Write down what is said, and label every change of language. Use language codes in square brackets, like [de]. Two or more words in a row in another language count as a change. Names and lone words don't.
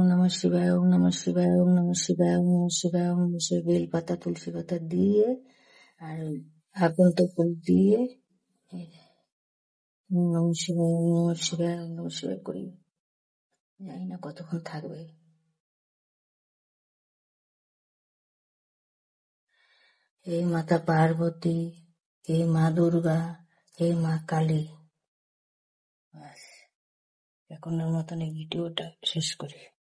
[sa] নমঃ শিবায়, ওম নমঃ শিবায়, ওম নমঃ শিবায়, ওম নমঃ শিবায়, ওম নমঃ শিবায়, [bn] বেল পাতা তুলসী পাতা দিয়ে আর আকন্ত ফুল দিয়ে [sa] ওম নমঃ শিবায়, ওম নমঃ শিবায়, ওম নমঃ শিবায় [bn] করি। জানি না কতক্ষণ থাকবে। হে মাতা পার্বতী, হে মা দুর্গা, হে মা কালী। ব্যাস, এখনের মতন এই ভিডিওটা শেষ করি।